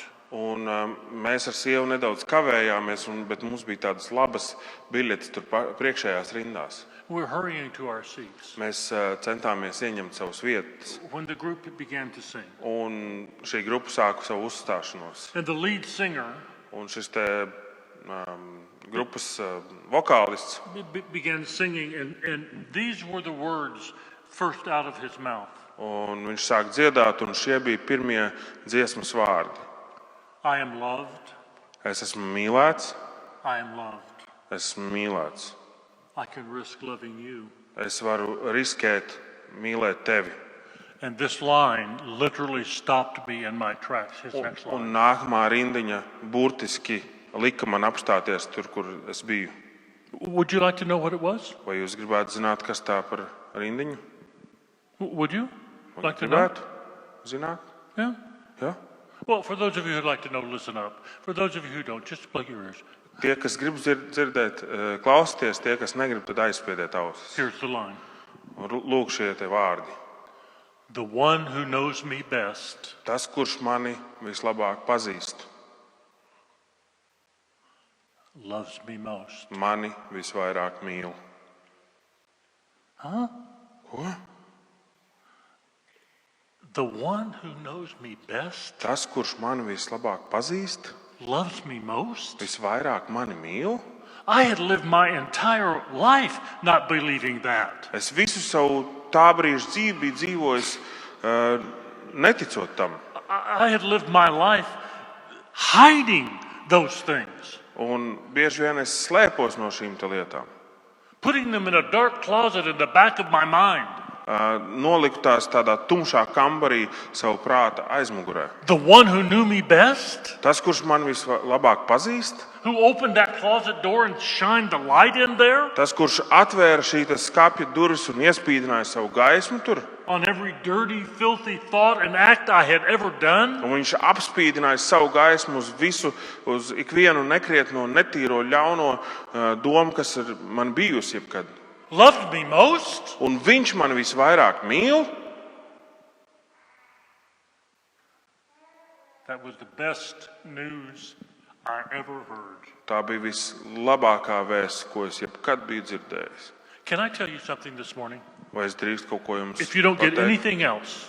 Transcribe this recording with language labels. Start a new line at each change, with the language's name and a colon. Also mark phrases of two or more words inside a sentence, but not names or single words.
Latvian: Un mēs ar sievu nedaudz kavējāmies, bet mums bija tādas labas biļetes tur priekšējās rindās.
English: We were hurrying to our seats
Latvian: Mēs centāmies ieņemt savas vietas.
English: when the group began to sing.
Latvian: Un šī grupa sāka savu uzstāšanos.
English: And the lead singer
Latvian: Un šis te grupas vokālists
English: began singing, and these were the words first out of his mouth.
Latvian: Un viņš sāk dziedāt, un šie bija pirmie dziesmas vārdi.
English: I am loved.
Latvian: Es esmu mīlēts,
English: I am loved.
Latvian: esmu mīlēts.
English: I can risk loving you.
Latvian: Es varu riskēt mīlēt tevi.
English: And this line literally stopped me in my tracks. His next
Latvian: Un
English: line.
Latvian: nākamā rindiņa burtiski lika man apstāties tur, kur es biju.
English: Would you like to know what it was?
Latvian: Vai jūs gribētu zināt, kas tā par rindiņu?
English: Would you like to know?
Latvian: Gribētu zināt?
English: Yeah.
Latvian: Ja?
English: Well, for those of you who'd like to know, listen up. For those of you who don't, just plug your ears.
Latvian: Tie, kas grib dzirdēt, klausieties, tie, kas negrib, tad aizspiediet ausis.
English: Here's the line.
Latvian: Lūk šie te vārdi.
English: The one who knows me best
Latvian: Tas, kurš mani vislabāk pazīst,
English: loves me most.
Latvian: mani visvairāk mīl.
English: Huh?
Latvian: Ko?
English: The one who knows me best
Latvian: Tas, kurš mani vislabāk pazīst,
English: loves me most?
Latvian: visvairāk mani mīl.
English: I had lived my entire life not believing that.
Latvian: Es visu savu tā brīža dzīvi biju dzīvojis, neticot tam.
English: I had lived my life hiding those things,
Latvian: Un bieži vien es slēpos no šīm te lietām.
English: putting them in a dark closet in the back of my mind.
Latvian: Noliku tās tādā tumšā kambarī savu prāta aizmugurē.
English: The one who knew me best,
Latvian: Tas, kurš man vislabāk pazīst,
English: who opened that closet door and shined the light in there
Latvian: tas, kurš atvēra šī skapja durvis un iespīdināja savu gaismu tur,
English: on every dirty, filthy thought and act I had ever done,
Latvian: un viņš apspīdināja savu gaismu uz ikvienu nekrietno, netīro, ļauno domu, kas ir man bijusi jebkad.
English: loved me most.
Latvian: Un viņš man visvairāk mīl.
English: That was the best news I ever heard.
Latvian: Tā bija vislabākā vēsts, ko es jebkad biju dzirdējis.
English: Can I tell you something this morning?
Latvian: Vai es drīkst kaut ko jums
English: If you don't get
Latvian: pateikt?
English: anything else,